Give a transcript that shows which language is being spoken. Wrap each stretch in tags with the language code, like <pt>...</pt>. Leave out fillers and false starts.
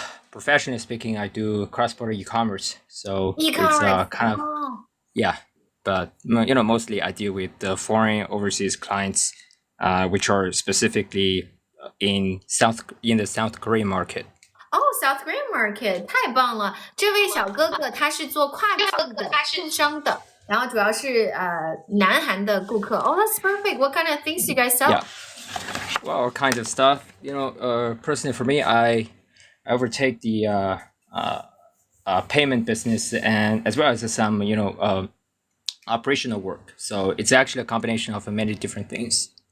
<en>Professionally speaking, I do cross-border e-commerce. So E-commerce. it's kind of Oh. yeah, but mostly I deal with the foreign overseas clients, which are specifically in the South Korean market. Oh, South Korean market. 太棒了。</en> <zh>这位小哥哥他是做跨境的电商的，然后主要是南韩的顾客。</zh> <en>Oh, that's perfect. What kind of things do you guys sell? Yeah. Well, all kinds of stuff. Personally for me, I overtake the payment business and as well as some operational work. So it's actually a combination of many different things.</en>